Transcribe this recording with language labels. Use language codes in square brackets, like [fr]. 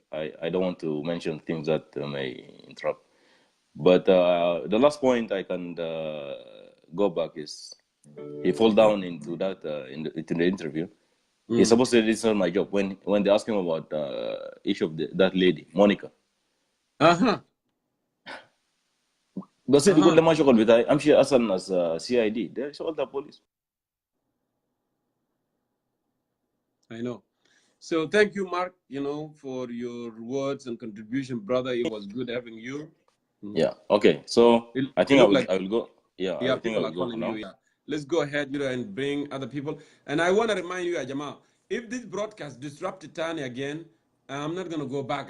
[en] I don't want to mention things that may interrupt, but the last point I can go back is he fall down into that in the interview. He's supposed to say, this is not my job. When they ask him about issue of that lady Monica. [ar] بس يقول لما شغل بتاعي امشي اصلا [en] as CID. They all the police. I know. So thank you, Mark, you know, for your words and contribution, brother. It was good having you. Yeah. Okay. So I think I will go. Yeah. I think I will go now. Yeah. Let's go ahead, you know, and bring other people. And I want to remind you, Jamal, if this broadcast disrupted Tani again, I'm not going to go back.